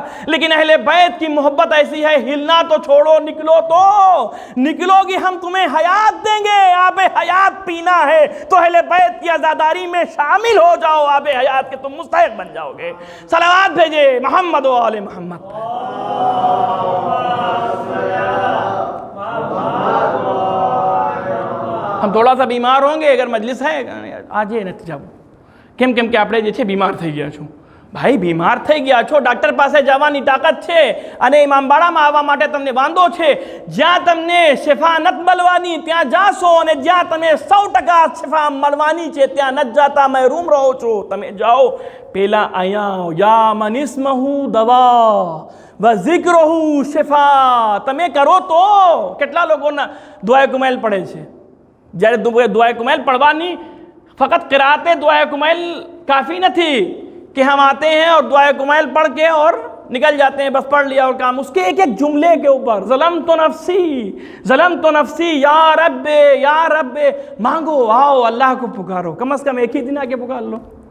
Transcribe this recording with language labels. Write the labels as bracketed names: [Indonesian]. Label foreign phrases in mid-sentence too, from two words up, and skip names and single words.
[Urdu] لیکن اہل بیت کی محبت ایسی ہے، ہلنا تو چھوڑو، نکلو گی ہم تمہیں حیات دیں گے، آب حیات پینا ہے تو اہل بیت کی عزاداری میں شامل ہو جاؤ، آب حیات کے تم مستحق بن جاؤ گے۔ صلوات بھیجے محمد و آل محمد۔ ہم تھوڑا سا بیمار ہوں گے، اگر مجلس ہے آج یہ نتیجہ [Gujarati] કેમ કે આપણે જે છે બીમાર થઈ ગયા છો ભાઈ, બીમાર થઈ ગયા છો, ડૉક્ટર પાસે જવાની તાકાત છે અને ઇમામબાડામાં આવવા માટે તમને વાંધો છે। જ્યાં તમને શિફા નથી મળવાની ત્યાં જાશો અને જ્યાં તમે 100% શિફા મળવાની છે ત્યાં નથી જાતા, મહેરૂમ રહો છો, તમે જાઓ પેલા અહીંયા [Arabic] يا من اسمه دواء وذكره شفاء, [Gujarati] તમે કરો તો। કેટલા લોકોના દુઆએ કુમૈલ પડે છે, જ્યારે દુઆએ કુમૈલ પढ़વાની [Urdu] فقط قرأت دعائے کمیل کافی نہ تھی کہ ہم آتے ہیں اور دعائے کمیل پڑھ کے اور نکل جاتے ہیں، بس پڑھ لیا اور کام، اس کے ایک ایک جملے کے اوپر [Arabic] ظلمت نفسی یا رب [Urdu] مانگو، آؤ اللہ کو پکارو، کم از کم ایک ہی دن آ کے پکار لو۔